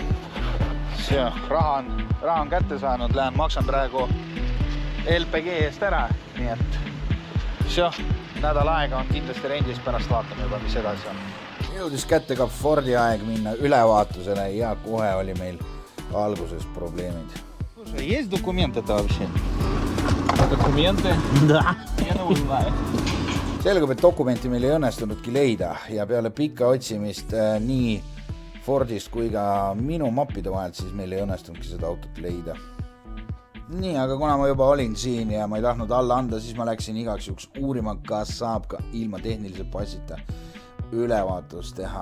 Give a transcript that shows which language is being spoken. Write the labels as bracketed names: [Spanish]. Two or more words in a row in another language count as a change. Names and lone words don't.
[Estonian] Raha on kätte saanud, lähen maksan praegu LPG eest ära, nii et nädal aega on kindlasti rendis, pärast vaatame juba, mis edasi on. Jõudis kätte ka Fordi aeg minna ülevaatusele ja kohe oli meil alguses probleemid. [Russian] Есть документы это вообще? Документы? Да. Я не знаю. [Estonian] Selgub, et dokumenti meil ei õnnestunudki leida ja peale pikka otsimist nii Fordist kui ka minu mappide vahelt, siis meil ei õnnestunudki seda autot leida. Nii, aga kuna ma juba olin siin ja ma ei tahtnud alla anda, siis ma läksin igaks juhuks uurima, kas saab ka ilma tehnilise passita ülevaatust teha.